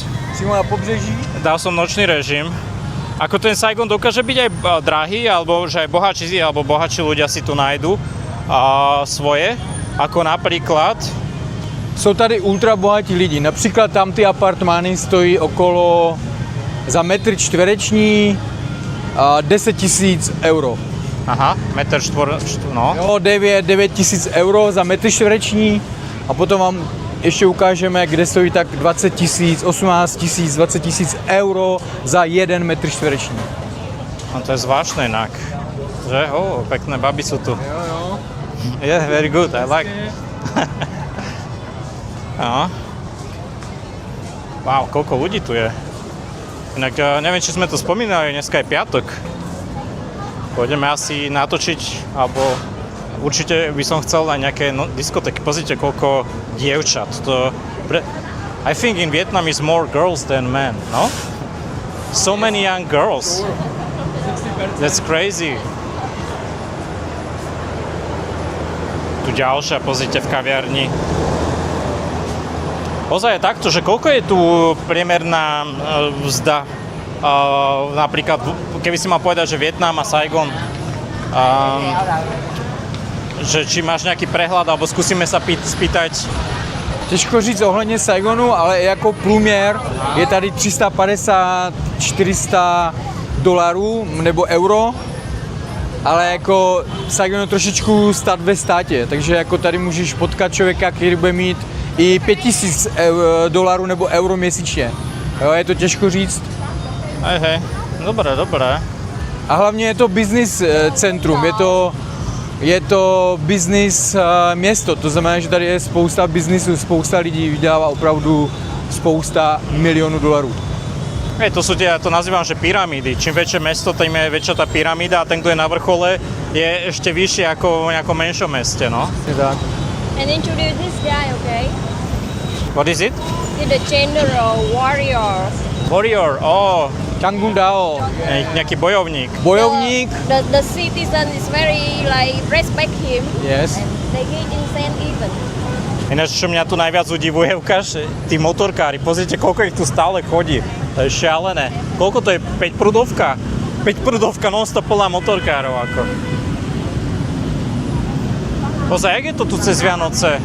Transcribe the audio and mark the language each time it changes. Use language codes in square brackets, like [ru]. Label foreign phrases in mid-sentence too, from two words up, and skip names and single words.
[cs] Přímo na pobřeží. [sk] Dal som nočný režim. Ako ten Saigon dokáže byť aj drahý, alebo že aj bohatší ľudia si tu nájdu svoje, ako napríklad. [cs] Jsou tady ultra bohatí lidi. Například tam ty apartmány stojí okolo za metr čtvereční 10 000 euro. Aha, metr no. Jo, 9 000 euro za metr čtvereční a potom vám ještě ukážeme, kde stojí tak 20 000, 18 000, 20 000 euro za 1 metr čtvereční. [sk] No to je zvláštne inak. Že? Pekné baby sú tu. [cs] Jo. [en] Yeah, very good, I like. No. [sk] Wow, koľko ľudí tu je. Inak neviem, či sme to spomínali, dneska je piatok. Pôjdeme asi natočiť, alebo určite by som chcel aj nejaké diskotéky. Pozrite, koľko dievčat. [en] I think in Vietnam is more girls than men, no? So many young girls. That's crazy. [sk] Tu ďalšia, pozrite, v kaviarni. Ozaj je takto, že koľko je tu priemerná mzda? Napríklad, keby si mal povedať, že Vietnam a Saigon, že či máš nejaký prehľad, alebo skúsime sa spýtať. [cs] Těžko říct ohledně Saigonu, ale jako průměr je tady 350-400 dolarů nebo euro, ale jako Saigon je trošičku stát ve státě, takže jako tady můžeš potkat člověka, který bude mít i 5000 dolarů nebo euro měsíčně. Jo, je to těžko říct. [sk] Hej, dobré. [cs] A hlavně je to business centrum, je to business město, to znamená, že tady je spousta biznisu, spousta lidí vydělává opravdu spousta milionů dolarů. [sk] Hej, to sú tie, ja to nazývam, že pyramídy. Čím väčšie mesto, tým je väčšia tá pyramída a ten, kto je na vrchole, je ešte vyššie ako v nejakom menšom meste, no. Je tak. [en] And introduce this guy, okay? What is it? He's the general warrior. Warrior, Changun Dao, [sk] nejaký bojovník. bojovník. [en] The citizen is very like respect him. Yes. And they get incentive even. [sk] Ináč, čo mňa tu najviac udivuje, ukáž, tí motorkári, pozrite, koľko ich tu stále chodí. To je šialené. Koľko to je? 5-prudovka? 5-prudovka non-stop plná motorkárov, ako. Pozaj, jak je to tu cez Vianoce?